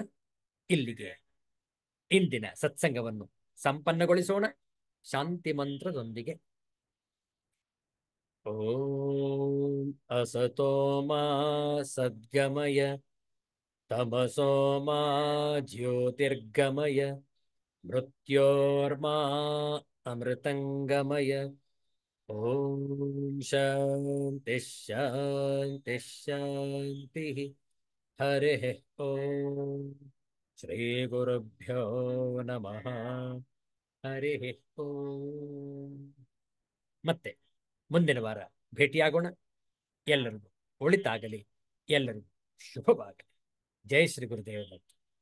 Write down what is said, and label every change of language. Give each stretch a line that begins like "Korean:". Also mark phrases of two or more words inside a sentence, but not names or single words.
Kannada: ಇಲ್ಲಿಗೆ ಇಂದಿನ ಸತ್ಸಂಗವನ್ನು ಸಂಪನ್ನಗೊಳಿಸೋಣ ಶಾಂತಿ ಮಂತ್ರದೊಂದಿಗೆ.
Sanskrit: ಓಂ ಅಸತೋ ಮಾ ಸದ್ಗಮಯ ತಮಸೋ ಮಾ ಜ್ಯೋತಿರ್ಗಮಯ ಮೃತ್ಯೋರ್ಮಾ ಅಮೃತಂಗಮಯ. ಓಂ ಶಾಂತಿ ಶಾಂತಿ ಶಾಂತಿ. ಹರಿ ಓಂ. ಶ್ರೀ ಗುರುಭ್ಯೋ ನಮಃ. ಹರಿ ಓಂ.
Kannada: ಮತ್ತೆ ಮುಂದಿನ ವಾರ ಭೇಟಿಯಾಗೋಣ. ಎಲ್ಲರಿಗೂ ಒಳಿತಾಗಲಿ, ಎಲ್ಲರಿಗೂ ಶುಭವಾಗಲಿ. ಜೈ ಶ್ರೀ ಗುರುದೇವ ದತ್ತ.